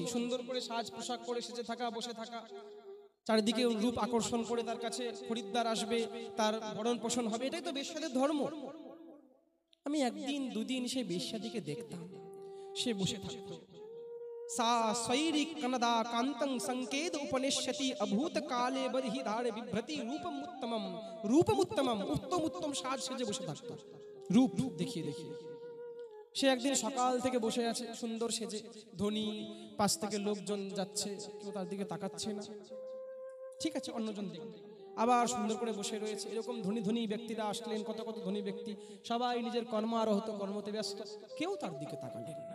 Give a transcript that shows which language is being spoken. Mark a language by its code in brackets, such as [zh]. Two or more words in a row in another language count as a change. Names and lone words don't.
[bn] সুন্দর করে সাজ পোশাক করে সেজে থাকা, বসে থাকা, চারিদিকে রূপ আকর্ষণ করে তার কাছে খরিদ্দার আসবে, তার ভরণ পোষণ হবে, এটাই তো বেশ্যাদের ধর্ম। আমি একদিন দুদিন সেই বেশ্যাদিকে দেখতাম, সে বসে থাকতো। [sa] সা স্বৈরি কনদা কান্তং সংকেত উপনিষ্যতি অভূত কালে বরহি ধারে বিভ্রতি রূপম উত্তমম। রূপম উত্তমম, [bn] উত্তম উত্তম সাজ সেজে বসে থাকতো, রূপ দেখিয়ে দেখিয়ে। সে একদিন সকাল থেকে বসে আছে সুন্দর সেজে, ধনী, পাশ থেকে লোকজন যাচ্ছে, কেউ তার দিকে তাকাচ্ছে না। ঠিক আছে, অন্যজন দেখবে। আবার সুন্দর করে বসে রয়েছে। এরকম ধনী ধনী ব্যক্তিরা আসলেন, কত কত ধনী ব্যক্তি, সবাই নিজের কর্ম আরহত, কর্মতে ব্যস্ত, কেউ তার দিকে তাকালেন না।